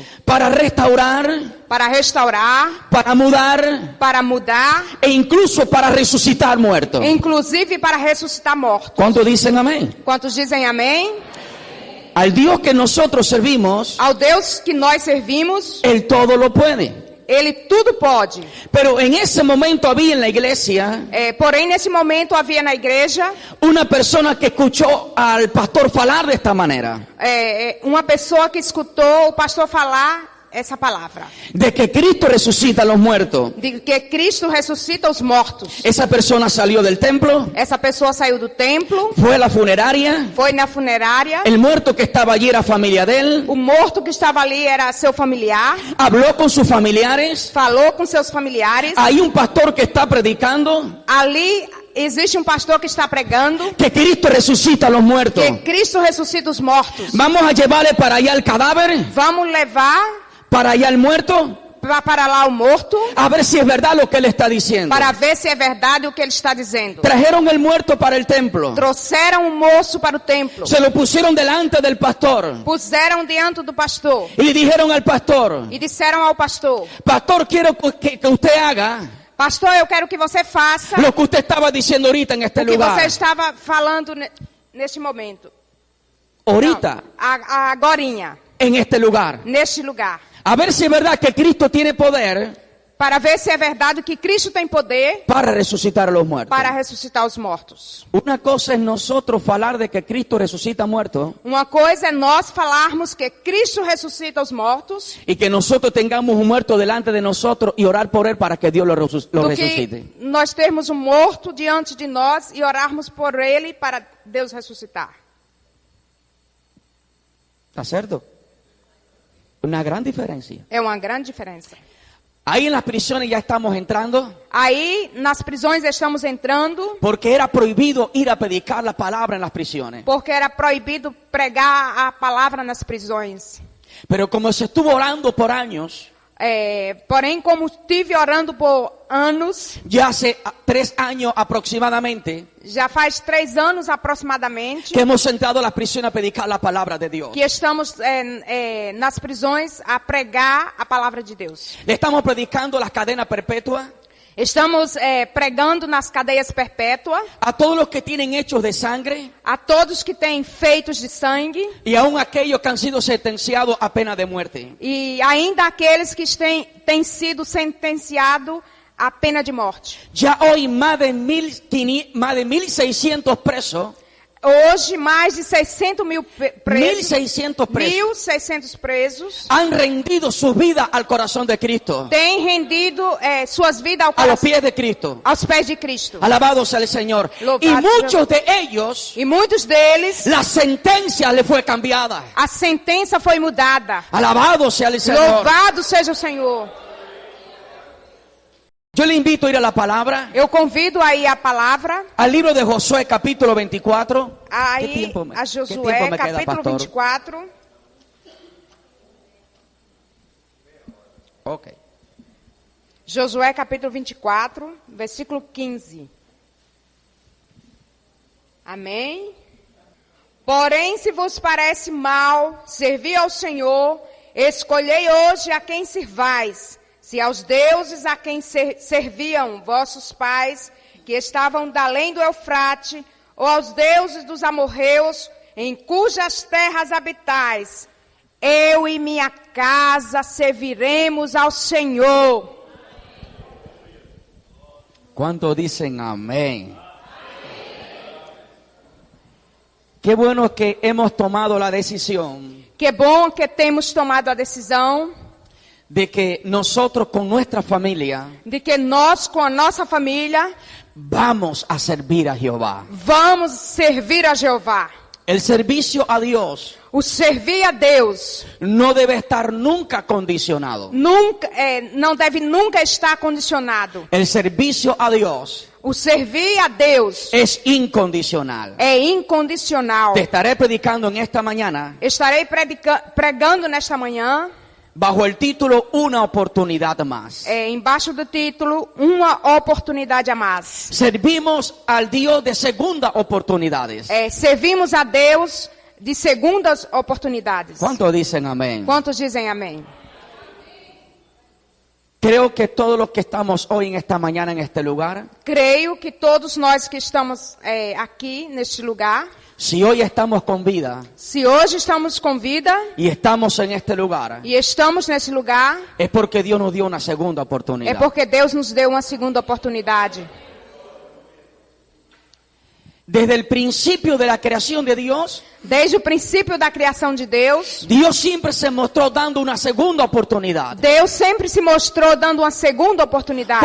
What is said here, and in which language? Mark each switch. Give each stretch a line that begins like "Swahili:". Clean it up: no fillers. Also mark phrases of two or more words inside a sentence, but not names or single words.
Spanish: para restaurar,
Portuguese: para restaurar,
Spanish: para mudar
Portuguese: para mudar,
Spanish: e incluso para resucitar muertos.
Portuguese: inclusive para ressuscitar mortos.
Spanish: ¿Cuántos dicen amén?
Portuguese: Quantos dizem amém?
Spanish: Al Dios que nosotros servimos,
Portuguese: Ao Deus que nós servimos,
Spanish: Él todo lo puede.
Portuguese: Ele tudo pode.
Spanish: Pero en ese momento había en la iglesia
Portuguese: Porém, nesse momento havia na igreja
Spanish: una persona que escuchó al pastor falar de esta manera,
Portuguese: uma pessoa que escutou o pastor falar essa palavra.
Spanish: de que Cristo resucita a los muertos.
Portuguese: De que Cristo ressuscita os mortos.
Spanish: Esa persona salió del templo,
Portuguese: Essa pessoa saiu do templo,
Spanish: fue a la funeraria,
Portuguese: foi na funerária.
Spanish: el muerto que estaba allí era familia de él,
Portuguese: O morto que estava ali era seu familiar.
Spanish: habló con sus familiares.
Portuguese: Falou com seus familiares.
Spanish: Hay un pastor que está predicando
Portuguese: Ali existe um pastor que está pregando
Spanish: que Cristo resucita a los muertos.
Portuguese: que Cristo ressuscita os mortos.
Spanish: Vamos a llevarle para allá el cadáver,
Portuguese: Vamos levar
Spanish: para allá el muerto,
Portuguese: para lá o morto,
Spanish: a ver si es verdad lo que él está diciendo.
Portuguese: para ver se é verdade o que ele está dizendo.
Spanish: Trajeron el muerto para el templo,
Portuguese: Trouxeram o moço para o templo.
Spanish: se lo pusieron delante del pastor
Portuguese: Puseram diante do pastor.
Spanish: y le dijeron al pastor:
Portuguese: E disseram ao pastor:
Spanish: pastor, quiero que usted haga
Portuguese: pastor, eu quero que você faça
Spanish: lo que usted estaba diciendo ahorita en este
Portuguese: o que
Spanish: lugar.
Portuguese: você estava falando neste momento.
Spanish: Ahorita,
Portuguese: Agorinha,
Spanish: en este lugar.
Portuguese: neste lugar.
Spanish: A ver si es verdad que Cristo tiene poder
Portuguese: Para ver se é verdade que Cristo tem poder
Spanish: para resucitar a los muertos.
Portuguese: para ressuscitar os mortos.
Spanish: Una cosa es nosotros falar de que Cristo resucita muertos
Portuguese: Uma coisa é nós falarmos que Cristo ressuscita os mortos,
Spanish: y que nosotros tengamos un muerto delante de nosotros y orar por él para que Dios lo
Portuguese: do
Spanish: resucite.
Portuguese: que nós termos um morto diante de nós e orarmos por ele para Deus ressuscitar.
Spanish: ¿Está cierto? Una gran diferencia.
Portuguese: É uma grande diferença.
Spanish: Ahí en las prisiones ya estamos entrando
Portuguese: Aí, nas prisões estamos entrando,
Spanish: porque era prohibido ir a predicar la palabra en las prisiones.
Portuguese: porque era proibido pregar a palavra nas prisões.
Spanish: Pero como se estuvo orando por años,
Portuguese: Porém, como estive orando por anos,
Spanish: ya hace 3 años aproximadamente,
Portuguese: já faz 3 anos aproximadamente,
Spanish: que hemos entrado a las prisiones a predicar la palabra de Dios.
Portuguese: que estamos nas prisões a pregar a palavra de Deus.
Spanish: Le estamos predicando la cadena perpetua
Portuguese: Estamos pregando nas cadeias perpétuas
Spanish: a todos los que tienen hechos de sangre
Portuguese: a todos que têm feitos de sangue
Spanish: y aún aquellos que han sido sentenciados a pena de muerte.
Portuguese: e ainda aqueles que têm sido sentenciados à pena de morte.
Spanish: Ya hoy más de 1.600 presos,
Portuguese: Hoje, mais de 600 mil presos,
Spanish: 1.600 presos
Portuguese: 1.600 presos,
Spanish: han rendido su vida al corazón de Cristo,
Portuguese: têm rendido suas vidas ao
Spanish: a los
Portuguese: coração,
Spanish: pies de Cristo.
Portuguese: aos pés de Cristo.
Spanish: Alabado sea el Señor.
Portuguese: Louvado
Spanish: Y sea- muchos de ellos,
Portuguese: E muitos deles,
Spanish: la sentencia le fue cambiada.
Portuguese: a sentença foi mudada.
Spanish: Alabado sea el Señor.
Portuguese: Louvado seja o Senhor.
Spanish: Yo le invito a ir a la palabra,
Portuguese: Eu convido aí a palavra,
Spanish: al libro de Josué capítulo 24.
Portuguese: aí
Spanish: ¿Qué tiempo
Portuguese: a
Spanish: qué
Portuguese: Josué,
Spanish: tiempo me queda,
Portuguese: capítulo
Spanish: pastor?
Portuguese: 24.
Spanish: Ok. Josué, capítulo 24, versículo 15.
Portuguese: Amém? Porém, se vos parece mal servir ao Senhor, Escolhei hoje a quem servais, se aos deuses a quem serviam vossos pais, que estavam da além do Eufrate, ou aos deuses dos amorreus, em cujas terras habitais. Eu e minha casa serviremos ao Senhor.
Spanish: ¿Cuántos dicen amén? Qué bueno que hemos tomado la decisión
Portuguese: Que bom que temos tomado a decisão
Spanish: de que nosotros con nuestra familia
Portuguese: de que nós, com a nossa família,
Spanish: vamos a servir a Jehová.
Portuguese: vamos servir a Jeová.
Spanish: El servicio a Dios
Portuguese: O servir a Deus
Spanish: no debe estar nunca condicionado.
Portuguese: nunca, não deve nunca estar condicionado.
Spanish: El servicio a Dios
Portuguese: O servir a Deus
Spanish: es incondicional.
Portuguese: é incondicional.
Spanish: Te estaré predicando en esta mañana
Portuguese: Estarei pregando nesta manhã,
Spanish: bajo el título Una oportunidad más.
Portuguese: embaixo do título, uma oportunidade a mais.
Spanish: Servimos al Dios de segunda oportunidades.
Portuguese: Servimos a Deus de segundas oportunidades.
Spanish: ¿Cuántos dicen amén?
Portuguese: Quantos dizem amém?
Spanish: Creo que todos los que estamos hoy en esta mañana en este lugar,
Portuguese: Creio que todos nós que estamos aqui neste lugar,
Spanish: si hoy estamos con vida
Portuguese: se hoje estamos com vida
Spanish: y estamos en este lugar,
Portuguese: e estamos nesse lugar,
Spanish: es porque Dios nos dio una segunda
Portuguese: é
Spanish: oportunidad.
Portuguese: porque Deus nos deu uma segunda oportunidade.
Spanish: Desde el principio de la creación de Dios,
Portuguese: Desde o princípio da criação de Deus,
Spanish: Dios siempre se mostró dando una segunda oportunidad.
Portuguese: Deus sempre se mostrou dando uma segunda oportunidade.